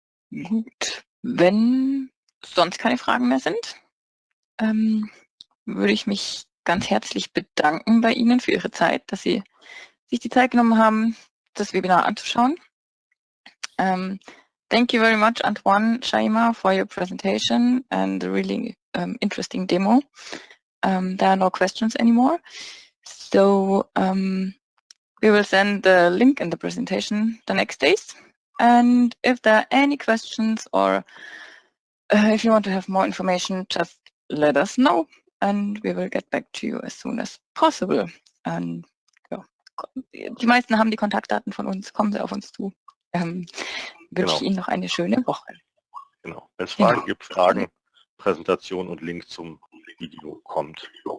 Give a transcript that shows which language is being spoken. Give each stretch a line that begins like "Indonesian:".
German: Gut, wenn sonst keine Fragen mehr sind, würde ich mich ganz herzlich bedanken bei Ihnen für Ihre Zeit, dass Sie sich die Zeit genommen haben, das Webinar anzuschauen.
English: Thank you very much, Antoine Shaima, for your presentation and the really interesting demo. There are no questions anymore. So we will send the link in the presentation the next days. And if there are any questions or if you want to have more information, just let us know and we will get back to you as soon as possible.
German: Und, ja, die meisten haben die Kontaktdaten von uns, kommen Sie auf uns zu. Wünsche ich Ihnen noch eine schöne Woche. Genau. Wenn es Fragen gibt, Fragen, Präsentation und Link zum Video kommt.